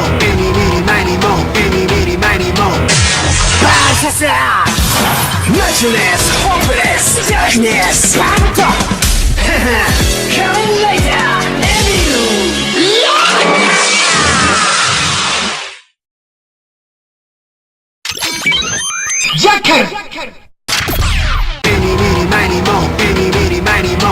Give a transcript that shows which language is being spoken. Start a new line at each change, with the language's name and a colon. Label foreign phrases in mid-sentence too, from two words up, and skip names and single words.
English: Any, meeny, miny, mo. Any, meeny, miny, mo. Balance up! Nothingness, hopeless, darkness, battle! Coming later, Emil! Jackass! Any, meeny, miny, mo. Any, meeny, miny, mo.